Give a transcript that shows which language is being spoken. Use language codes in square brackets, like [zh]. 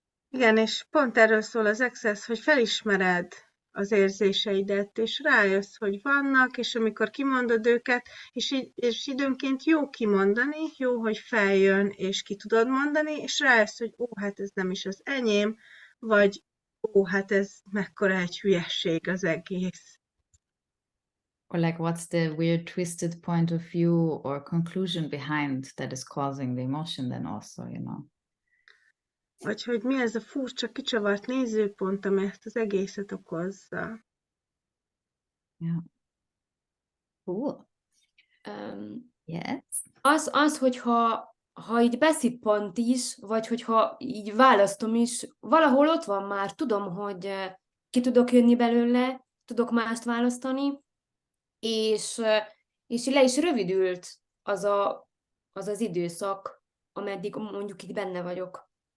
[hu] Igen, és pont erről szól az Access, hogy felismered az érzéseidet, és rájössz, hogy vannak, és amikor kimondod őket, és időnként jó kimondani, jó, hogy feljön, és ki tudod mondani, és rájössz, hogy hát ez nem is az enyém, vagy hát ez mekkora egy hülyesség az egész. [en] Or like, what's the weird twisted point of view or conclusion behind that is causing the emotion then also, you know? [hu] Vagy hogy mi ez a furcsa, kicsavart nézőpont, ami ezt az egészet okozza. [en] Yeah. Cool. Yes. [hu] Az, hogyha így beszippant is, vagy hogyha így választom is, valahol ott van már, tudom, hogy ki tudok jönni belőle, tudok mást választani, és le is rövidült az időszak, ameddig mondjuk itt benne vagyok.